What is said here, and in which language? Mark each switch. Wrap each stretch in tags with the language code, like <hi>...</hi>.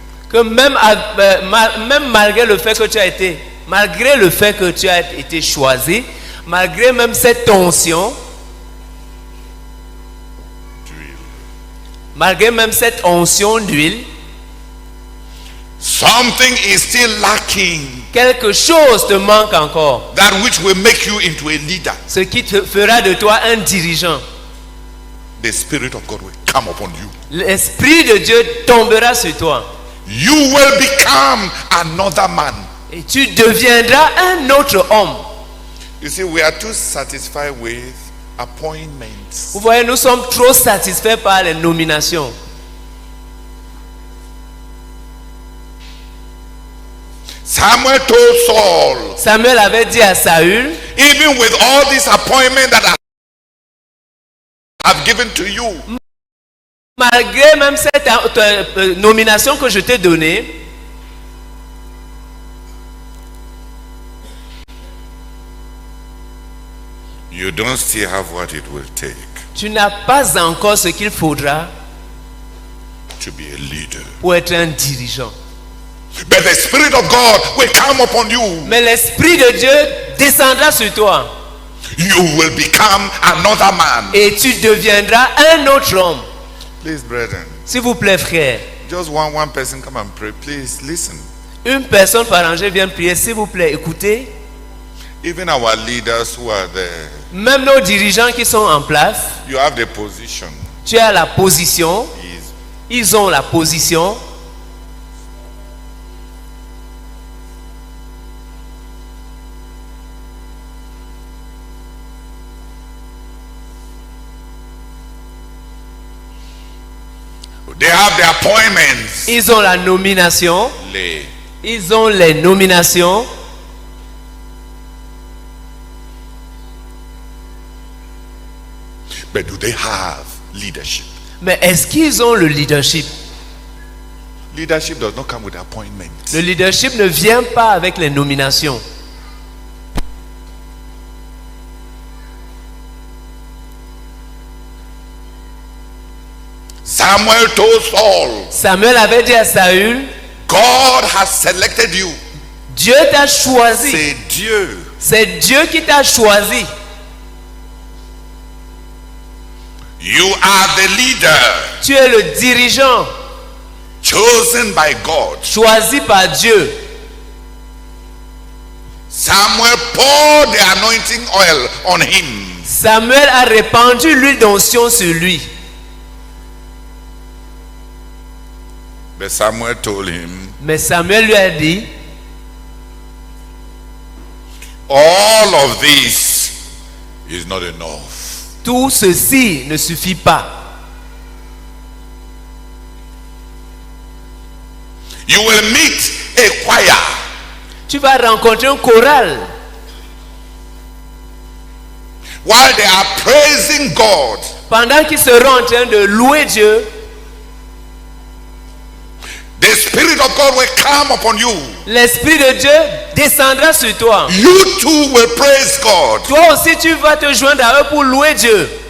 <fr>que même malgré le fait que tu as été, malgré le fait que tu as été choisi, malgré même cette onction, malgré même cette onction d'huile,</fr> <en>something is still lacking.</en> <fr>quelque chose te manque encore.</fr> <en>That which will make you into a leader.</en> <fr>Ce qui te fera de toi un dirigeant.</fr> <en>The Spirit of God will come upon you.</en> <fr>L'Esprit de Dieu tombera sur toi.</fr> <en>You will become another man.</en> <fr>Et tu deviendras un autre homme.</fr> <en>You see, we are too satisfied with appointments.</en> <fr>Vous voyez, nous sommes trop satisfaits par les nominations.</fr> <en>Samuel told Saul,</en> <fr>Samuel avait dit à Saül,</fr> <en>even with all this appointment that I have given to you,</en> <fr>malgré même cette nomination que je t'ai donnée,</fr> <en>you don't still have what it will take</en> <fr>tu n'as pas encore ce qu'il faudra</fr> <en>to be a leader.</en> <fr>pour être un dirigeant.</fr> <en>But the Spirit of God will come upon you.</en> <fr>Mais l'Esprit de Dieu descendra sur toi.</fr> <en>You will become another man.</en> <fr>Et tu deviendras un autre homme.</fr> <en>Please, brethren,</en> <fr>S'il vous plaît, frère.</fr> <en>just one person come and pray. Please listen.</en> <fr>Une personne par rangée vient prier. S'il vous plaît, écoutez.</fr> <en>Even our leaders who are there,</en> <fr>Même nos dirigeants qui sont en place,</fr> <en>you have the position.</en> <fr>tu as la position.</fr> <en>Is</en> <fr>Ils ont la position.</fr> <en>They have the appointments.</en> <fr>Ils ont la nomination. Lay. Ils ont les nominations.</fr> <en>But do they have leadership?</en> <fr>Mais est-ce qu'ils ont le leadership?</fr> <en>Leadership does not come with appointments.</en> <fr>Le leadership ne vient pas avec les nominations.</fr> <en>Samuel told Saul,</en> <fr>Samuel avait dit à Saül,</fr> <en>God has selected you.</en> <fr>Dieu t'a choisi. C'est Dieu. C'est Dieu qui t'a choisi.</fr> <en>You are the leader</en> <fr>Tu es le dirigeant</fr> <en>chosen by God.</en> <fr>choisi par Dieu.</fr> <en>Samuel poured the anointing oil on him.</en> <fr>Samuel a répandu l'huile d'onction sur lui.</fr> <en>But Samuel told him,</en> <fr>Mais Samuel lui a dit,</fr> <en>all of this is not enough.</en> <fr>tout ceci ne suffit pas.</fr> <en>You will meet a choir.</en> <fr>Tu vas rencontrer un choral.</fr> <en>While they are praising God,</en> <fr>Pendant qu'ils seront en train de louer Dieu,</fr> <en>the Spirit of God will come upon you.</en> <fr>l'Esprit de Dieu descendra sur toi.</fr> <en>You too will praise God.</en> <fr>Toi aussi, tu vas te joindre à eux pour louer Dieu.</fr>